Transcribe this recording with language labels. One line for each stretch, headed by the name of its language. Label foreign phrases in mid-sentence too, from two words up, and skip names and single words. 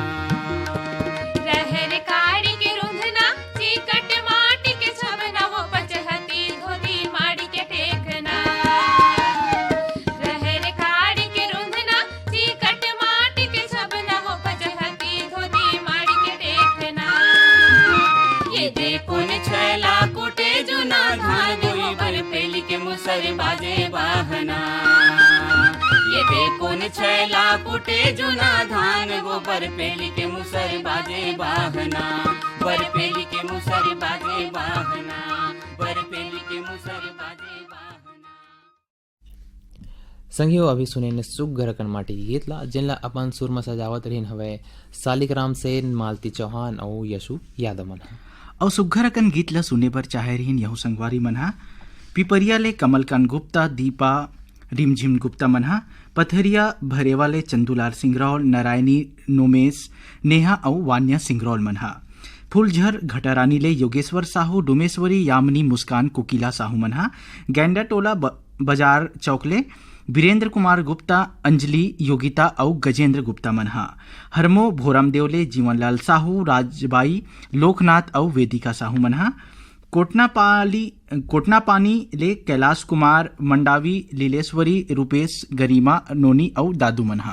Chhattisgarhi: रहर काड़ी के रुंधना चिकट माटी के छबना वो पचहती धोती माड़ी के टेकना रहर काड़ी के रुंधना चिकट माटी के छबना वो पचहती धोती माड़ी के टेकना ये देखो न छैला कुटे जुना धान गोई बर पेली के मुसर बाजे बाहना ये देखो न छैला कुटे जुना धान गोबर पेली के मुसर बाजे बाहना बर पेली के मुसर बाजे बाहना बर पेली के मुसर बाजे बाहना संगियो अभी सुने ने सुघर कन माटी की गीतला जिनला अपन सुर में सजावत रहीन हवे सालिग्राम सेन मालती चौहान और यशु यादव मन और सुघरकन गीत ला सुने पर चाहे रहीन यहू संगवारी मनहा पिपरिया ले कमलकांत गुप्ता दीपा रिमझिम गुप्ता मनहा पथरिया भरेवाले चंदूलाल सिंगरौल नारायणी नोमेश नेहा और वान्या सिंगरौल मनहा फूलझर घटारानी ले योगेश्वर साहू डुमेश्वरी यामिनी मुस्कान कोकिला साहू मनहा गैंडा टोला बाजार चौकले वीरेंद्र कुमार गुप्ता अंजलि योगिता और गजेंद्र गुप्ता मनहा हरमो भोरामदेव ले जीवनलाल साहू राजबाई लोकनाथ और वेदिका साहू मनहा कोटनापानी ले कैलाश कुमार मंडावी लीलेश्वरी रूपेश गरिमा नोनी और दादू मनहा